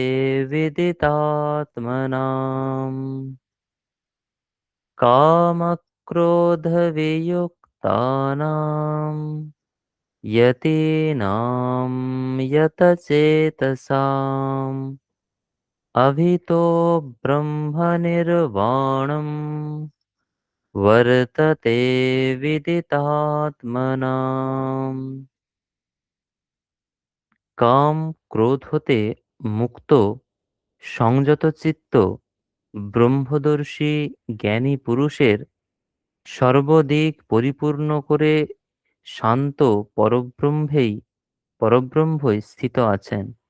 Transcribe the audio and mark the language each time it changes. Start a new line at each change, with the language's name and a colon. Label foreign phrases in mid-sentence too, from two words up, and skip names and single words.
Sanskrit: विदितात्मनाम् कामक्रोधवियुक्तानां यतीनां यतचेतसाम् अभितो ब्रह्मनिर्वाणम् वर्तते विदितात्मनाम्।
Bangla: কাম ক্রোধ হতে মুক্ত সংযত চিত্ত ব্রহ্মদর্শী জ্ঞানী পুরুষের সর্বদিক পরিপূর্ণ করে শান্ত পরব্রহ্মই স্থিত আছেন।